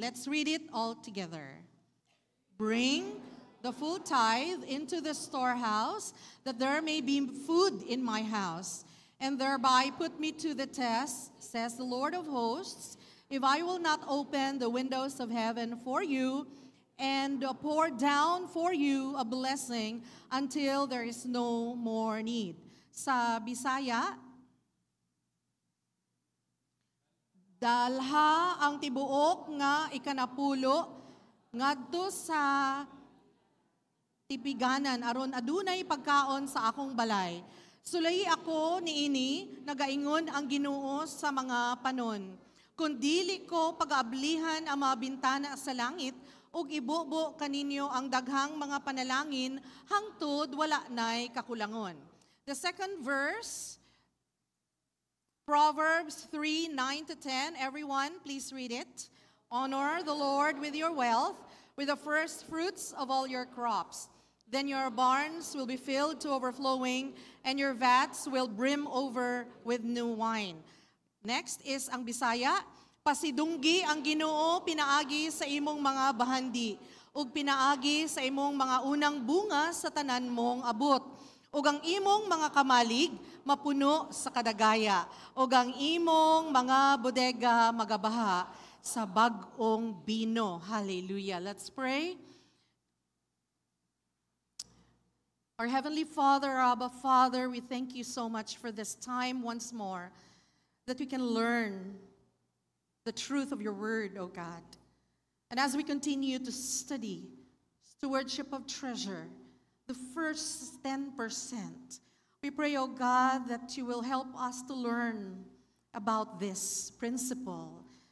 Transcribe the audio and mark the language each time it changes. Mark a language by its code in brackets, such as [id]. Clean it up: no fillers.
[en] Let's read it all together. Bring the full tithe into the storehouse, that there may be food in my house, and thereby put me to the test, says the Lord of hosts, if I will not open the windows of heaven for you and pour down for you a blessing until there is no more need. [ceb] Sa Bisaya, dalha ang tibuok nga ikanapulo ngadto sa tipiganan aron adunay pagkaon sa akong balay. Sulay ako niini nagaingon ang Ginoo sa mga panon. Kun dili ko pag-aablihan ang mga bintana sa langit ug ibubo kaninyo ang daghang mga panalangin hangtod wala nay kakulangon. [en] The second verse, Proverbs 3:9-10. Everyone, please read it. Honor the Lord with your wealth, with the first fruits of all your crops. Then your barns will be filled to overflowing, and your vats will brim over with new wine. Next is ang Bisaya. [ceb] Pasidunggi ang Ginoo pinaagi sa imong mga bahandi, ug pinaagi sa imong mga unang bunga sa tanan mong abot. Ug ang imong mga kamalig mapuno sa kadagaya, ug ang imong mga bodega magabaha sa bag-ong bino. [en] Hallelujah. Let's pray. Our Heavenly Father, Abba Father, we thank you so much for this time once more that we can learn the truth of your word, O God. And as we continue to study stewardship of treasure, the first 10%, we pray, O God, that you will help us to learn about this principle.